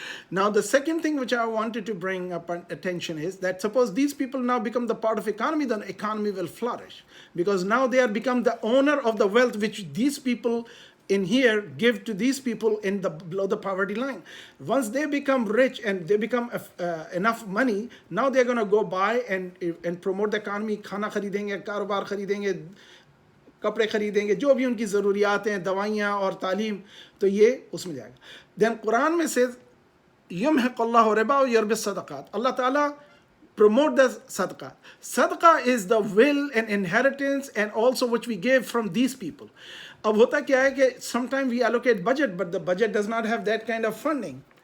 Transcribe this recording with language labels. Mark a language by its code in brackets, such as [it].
[en] Now, the second thing which I wanted to bring up attention is that suppose these people now become the part of economy, then economy will flourish. Because now they are become the owner of the wealth which these people in here give to these people in the below the poverty line. Once they become rich and they become enough money, now they're going to go buy and promote the economy. [hi] खाना खरीदेंगे, कारोबार खरीदेंगे, कपड़े खरीदेंगे, जो भी उनकी ज़रूरियात हैं, दवाइयाँ और तालीम, तो ये उसमें जाएगा. [en] Then Quran [hi] में [en] says [ar] यमहक़ुल्लाहु रिबा व युर्बि सदक़ात. [en] Allah Ta'ala promote the sadaqah. Sadaqah is the will and inheritance and also which we give from these people. [hi] अब होता क्या है कि [en] sometimes we allocate budget, but the budget does not have that kind of funding.